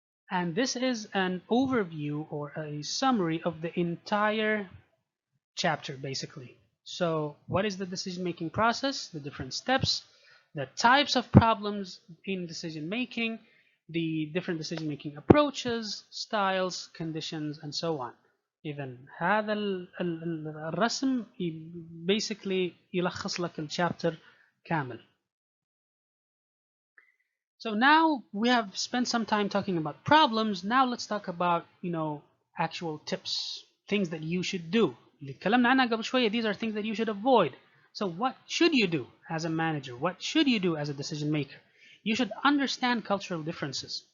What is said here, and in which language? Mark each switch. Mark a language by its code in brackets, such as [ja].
[en] And this is an overview or a summary of the entire chapter, basically. So what is the decision-making process, the different steps, the types of problems in decision-making, the different decision-making approaches, styles, conditions, and so on. [ar] إذن هذا الرسم basically يلخص لك الشابتر كامل. [en] So now we have spent some time talking about problems. Now let's talk about, actual tips, things that you should do. [ar] اللي اتكلمنا عنها قبل شوية, [en] these are things that you should avoid. So what should you do as a manager? What should you do as a decision maker? You should understand cultural differences.